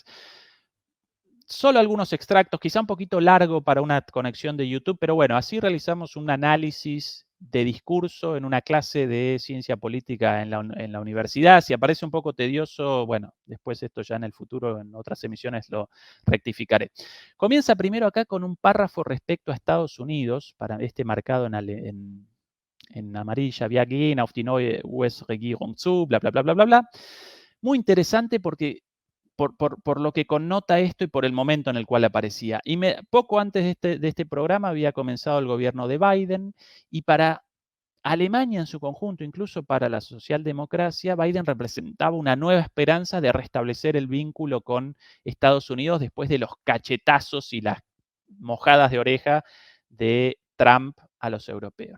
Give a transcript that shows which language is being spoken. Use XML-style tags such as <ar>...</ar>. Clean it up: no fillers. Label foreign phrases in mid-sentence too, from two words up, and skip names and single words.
<es>Solo algunos extractos, quizá un poquito largo para una conexión de YouTube, pero bueno, así realizamos un análisis de discurso en una clase de ciencia política en la universidad. Si aparece un poco tedioso, bueno, después esto ya en el futuro, en otras emisiones lo rectificaré. Comienza primero acá con un párrafo respecto a Estados Unidos, para este marcado en amarilla,</es> <de>wir gehen auf die neue US-Regierung zu, bla, bla, bla, bla, bla, bla.</de> <es>Muy interesante porque por lo que connota esto y por el momento en el cual aparecía. Y poco antes de este programa había comenzado el gobierno de Biden, y para Alemania en su conjunto, incluso para la socialdemocracia, Biden representaba una nueva esperanza de restablecer el vínculo con Estados Unidos después de los cachetazos y las mojadas de oreja de Trump a los europeos, ¿no?</es>